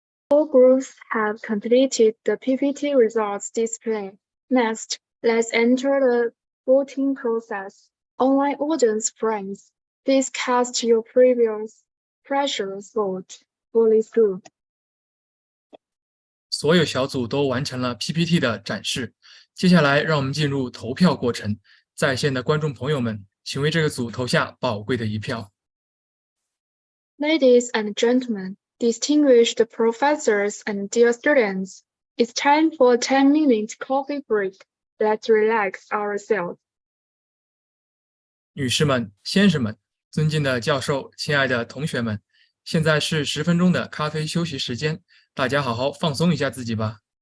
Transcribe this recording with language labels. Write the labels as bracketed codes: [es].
[en] All groups have completed the PPT results display. Next, let's enter the voting process. Online audience friends, please cast your previous precious vote for this group. [zh] 所有小组都完成了 PPT 的展示。接下来，让我们进入投票过程。在线的观众朋友们，请为这个组投下宝贵的一票。 [en] Ladies and gentlemen, distinguished professors and dear students, it's time for a 10-minute coffee break. Let's relax ourselves. [zh] 女士们、先生们，尊敬的教授，亲爱的同学们，现在是10分钟的咖啡休息时间，大家好好放松一下自己吧。